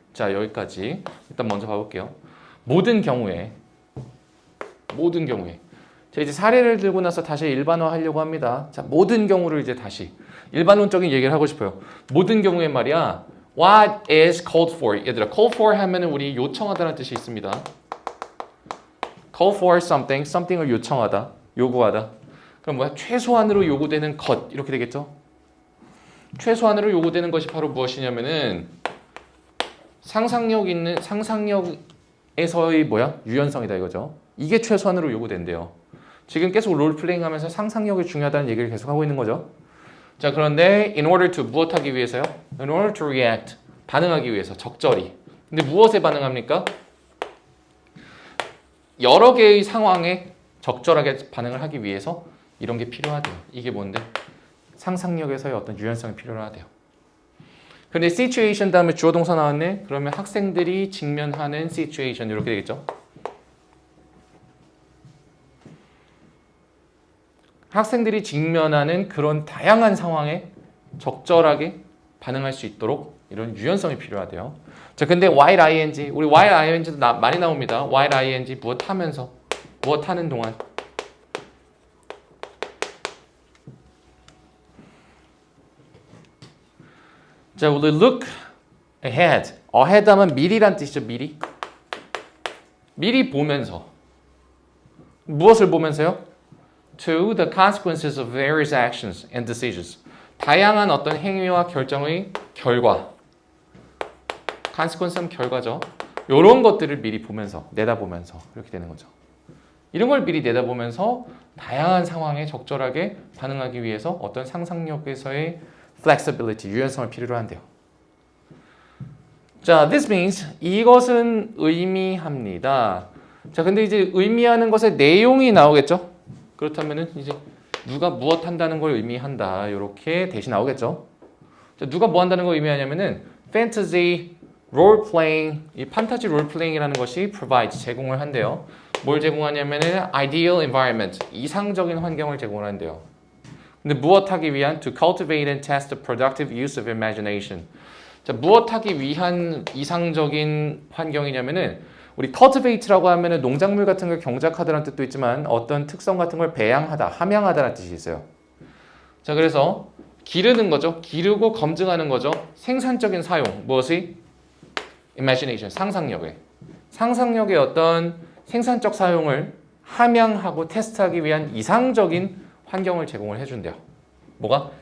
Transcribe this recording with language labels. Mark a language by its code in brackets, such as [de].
[ko] 자, 여기까지 일단 먼저 봐볼게요. 모든 경우에 자, 이제 사례를 들고 나서 다시 일반화 하려고 합니다. 자, 모든 경우를 이제 다시 일반론적인 얘기를 하고 싶어요. 모든 경우에 말이야 [en] What is called for? [ko] 얘들아, call for 하면은 우리 요청하다라는 뜻이 있습니다. call for something, something을 요청하다, 요구하다. 그럼 뭐야? 최소한으로 요구되는 것 이렇게 되겠죠? 최소한으로 요구되는 것이 바로 무엇이냐면은 상상력에서의 뭐야? 유연성이다 이거죠. 이게 최소한으로 요구된대요. 지금 계속 롤플레잉 하면서 상상력이 중요하다는 얘기를 계속 하고 있는 거죠. 자, 그런데 in order to 무엇하기 위해서요? [en] in order to react [ko] 반응하기 위해서 적절히. 근데 무엇에 반응합니까? 여러 개의 상황에 적절하게 반응을 하기 위해서 이런 게 필요하대요. 이게 뭔데? 상상력에서의 어떤 유연성이 필요하대요. 근데 situation 다음에 주어 동사 나왔네? 그러면 학생들이 직면하는 situation 이렇게 되겠죠? 학생들이 직면하는 그런 다양한 상황에 적절하게 반응할 수 있도록 이런 유연성이 필요하대요. 자, 근데 while ing, 우리 while ing도 많이 나옵니다. while ing 무엇 하면서, 무엇 하는 동안. 자, 우리 look ahead. ahead 하면 미리란 뜻이죠, 미리. 미리 보면서. 무엇을 보면서요? [en] To the consequences of various actions and decisions. [ko] 다양한 어떤 행위와 결정의 결과. consequence는 결과죠. 이런 것들을 미리 보면서, 내다보면서 이렇게 되는 거죠. 이런 걸 미리 내다보면서 다양한 상황에 적절하게 반응하기 위해서 어떤 상상력에서의 flexibility, 유연성을 필요로 한대요. 자, [en] this means [ko] 이것은 의미합니다. 자, 근데 이제 의미하는 것의 내용이 나오겠죠? 그렇다면은 이제 누가 무엇 한다는 걸 의미한다. 이렇게 대신 나오겠죠? 자, 누가 뭐 한다는 걸 의미하냐면은 fantasy role playing, 이 판타지 롤 플레잉이라는 것이 provide 제공을 한대요. 뭘 제공하냐면은 ideal environment, 이상적인 환경을 제공을 한대요. 근데 무엇 하기 위한 [en] to cultivate and test the productive use of imagination. [ko] 자, 무엇 하기 위한 이상적인 환경이냐면은 우리 cultivate라고 하면은 농작물 같은 걸 경작하다라는 뜻도 있지만 어떤 특성 같은 걸 배양하다, 함양하다라는 뜻이 있어요. 자, 그래서 기르는 거죠. 기르고 검증하는 거죠. 생산적인 사용, 무엇이? imagination, 상상력의 어떤 생산적 사용을 함양하고 테스트하기 위한 이상적인 환경을 제공을 해준대요. 뭐가?